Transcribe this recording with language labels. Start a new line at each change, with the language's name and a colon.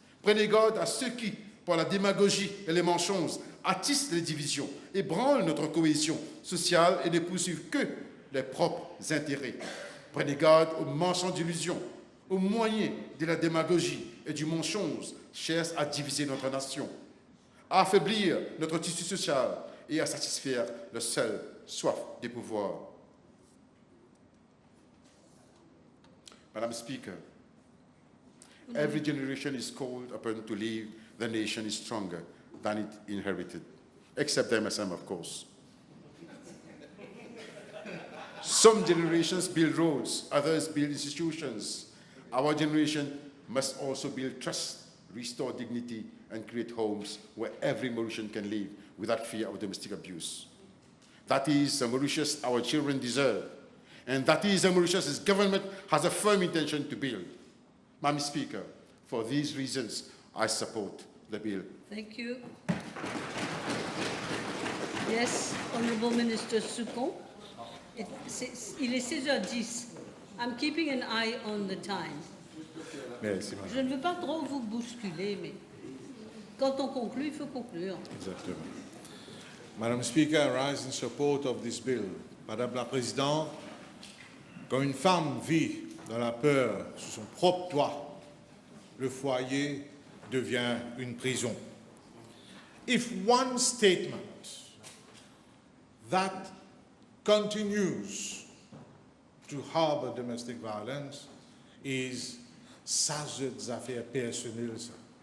French: Prenez garde à ceux qui, par la démagogie et les mensonges, attissent les divisions, ébranlent notre cohésion sociale et ne poursuivent que leurs propres intérêts. Prenez garde aux marchands d'illusions, au moyen de la démagogie et du mensonge, cherchent à diviser notre nation, à affaiblir notre tissu social et à satisfaire le seul soif du pouvoir.
English: Madam Speaker, every generation is called upon to leave the nation is stronger than it inherited, except MSM, of course. Some generations build roads, others build institutions. Our generation must also build trust, restore dignity, and create homes where every Mauritian can live without fear of domestic abuse. That is a Mauritius our children deserve, and that is a Mauritius' government has a firm intention to build. Madam Speaker, for these reasons, I support the bill. Thank you. Yes, Honourable Minister Sukon.
French: Il est 16h10.
English: I'm keeping an eye on the time.
French: Merci, madame. Je ne veux pas trop vous bousculer, mais quand on conclut, il faut conclure. Exactement.
English: Madam Speaker, I rise in support of this bill.
French: Madame la Présidente, quand une femme vit dans la peur sous son propre toit, le foyer devient une prison.
English: If one statement that continues to harbor domestic violence is
French: ça, c'est des affaires personnelles, ça.